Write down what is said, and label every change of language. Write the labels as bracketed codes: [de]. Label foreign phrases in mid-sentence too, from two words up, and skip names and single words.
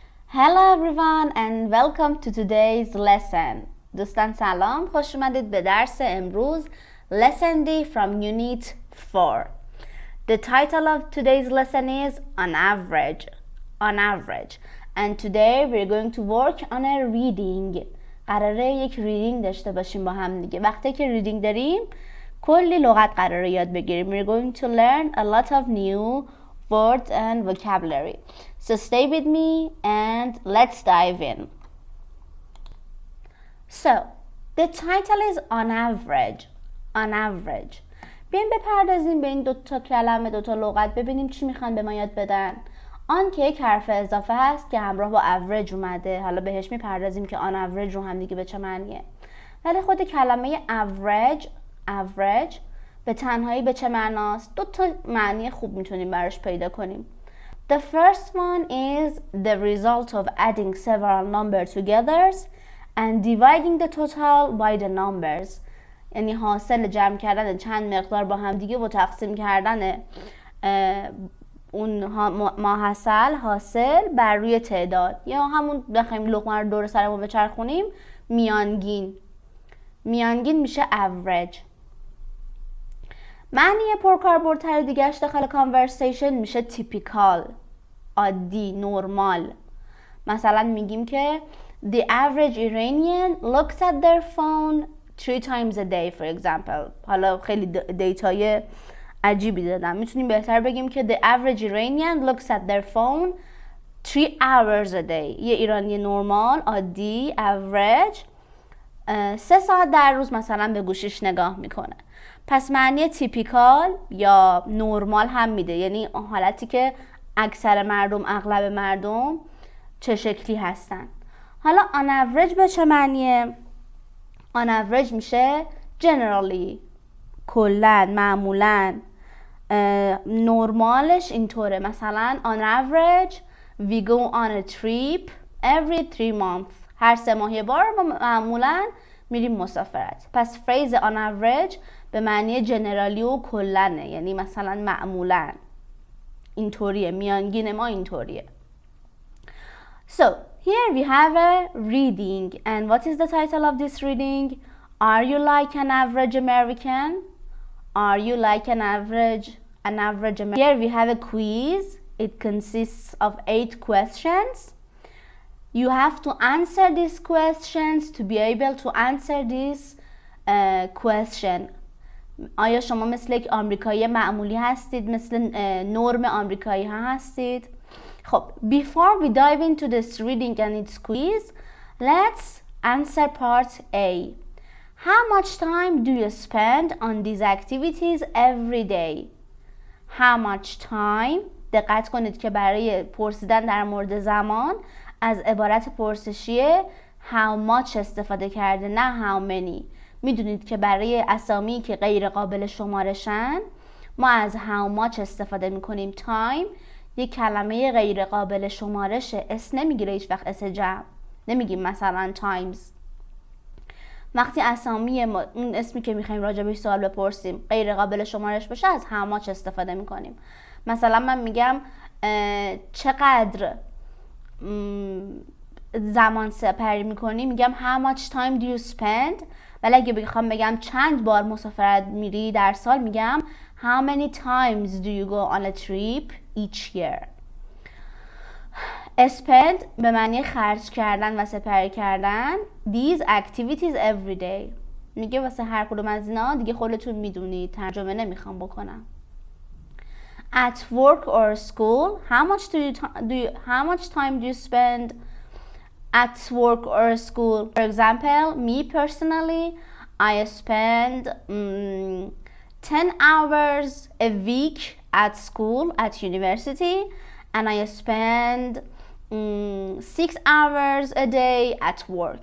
[en] Hello everyone and welcome to today's lesson. [fa] دوستان سلام، خوش اومدید به درس امروز [en] Lesson D from Unit 4. The title of today's lesson is On Average. On average. And today we're going to work on a reading. [fa] قراره یک ریدینگ داشته باشیم با هم دیگه. وقتی که ریدینگ داریم کلی لغت قراره یاد بگیریم. [en] We're going to learn a lot of new words and vocabulary. So stay with me and let's dive in. So, the title is on average. On average. [fa] بیایم بپردازیم به این دوتا کلمه، دوتا لغت، ببینیم چی میخوان به ما یاد بدن. آن که یک حرف اضافه هست که همراه با average اومده. حالا بهش میپردازیم که [en] on average [fa] رو هم دیگه به چه معنیه. ولی خود کلمه average به تنهایی به چه معناست؟ دو تا معنی خوب میتونیم براش پیدا کنیم. [en] The first one is the result of adding several numbers together and dividing the total by the numbers. [fa] یعنی حاصل جمع کردن چند مقدار با هم دیگه و تقسیم کردن اون ماحصل حاصل بر روی تعداد، یا همون بخوایم لقمه رو دور سرمون بچرخونیم میانگین میشه average. معنی پرکاربردتر دیگهش داخل conversation میشه typical، عادی، نرمال. مثلا میگیم که [en] the average Iranian looks at their phone 3 times a day for example. [fa] حالا خیلی دیتای عجیبی دادم. میتونیم بهتر بگیم که [en] the average Iranian looks at their phone 3 hours a day. [fa] یه ایرانی نرمال، عادی، average 3 ساعت در روز مثلا به گوشیش نگاه میکنه. پس معنی تیپیکال یا نرمال هم میده، یعنی حالتی که اکثر مردم، اغلب مردم چه شکلی هستن. حالا [en] on average [fa] به چه معنیه؟ [en] on average [fa] میشه generally، کلن، معمولاً. نرمالش اینطوره، مثلا [en] on average we go on a trip every 3 months. [fa] هر 3 ماه یه بار ما معمولاً میریم مسافرت. پس فریز [en] on average [fa] به معنی جنرالی و کلنه، یعنی مثلا معمولاً اینطوریه، میانگین ما اینطوریه. [en] So here we have a reading, and what is the title of this reading? Are you like an average American? Are you like an average American? Here we have a quiz. It consists of 8 questions. You have to answer these questions to be able to answer this question. [fa] آیا شما مثل یک آمریکایی معمولی هستید؟ مثل نرم آمریکایی ها هستید؟ [en] خب before we dive into this reading and its quiz, let's answer part A. How much time do you spend on these activities every day? How much time. [fa] دقت کنید که برای پرسیدن در مورد زمان از عبارت پرسشی [en] how much [fa] استفاده کرده، نه [en] how many. [fa] میدونید که برای اسامی که غیر قابل شمارشن ما از [en] how much [fa] استفاده میکنیم. time یک کلمه غیر قابل شمارشه، اس نمیگیره هیچ وقت، اس جمع نمیگیم. مثلا times وقتی اسامی ما، اون اسمی که میخوایم راجبش سوال بپرسیم، غیر قابل شمارش باشه از [en] how much [fa] استفاده میکنیم. مثلا من میگم چقدر زمان سپری میکنی، میگم [en] how much time do you spend. [fa] ولی اگه بخوام بگم چند بار مسافرت میری در سال، میگم [en] how many times do you go on a trip each year. [fa] spend به معنی خرج کردن و سپری کردن. [en] these activities every day [fa] میگه واسه هر کدوم از اینا دیگه خودتون میدونید، ترجمه نمیخوام بکنم. [en] at work or school, how much time do you spend at work or school? For example, me personally, I spend 10 hours a week at school, at university, and I spend 6 hours a day at work.